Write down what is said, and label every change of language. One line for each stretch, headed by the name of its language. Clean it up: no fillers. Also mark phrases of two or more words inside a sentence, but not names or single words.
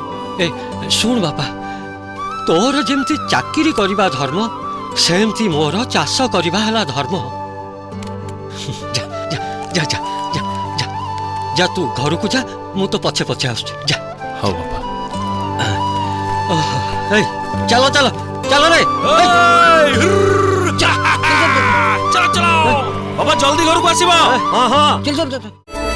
Odia: ଏ ଶୁଣ ବାପା ତୋର ଯେମିତି ଚାକିରି କରିବା ଧର୍ମ ସେମିତି ମୋର ଚାଷ କରିବା ହେଲା ଧର୍ମ। ଯା ଯା ଯା ଯା ଯା ଯା ଯା ତୁ ଘରକୁ ଯା ମୁଁ ତ ପଛେ ପଛେ ଆସୁଛି ଯା।
Hindi: हां बापा।
Odia: ଏ ଚାଲ ଚାଲ ଚାଲ ରେ
Hindi: चलो चलो बाबा जल्दी घर को आसीबा।
Odia: ହଁ ହଁ ଚାଲ ଚାଲ ଚାଲ।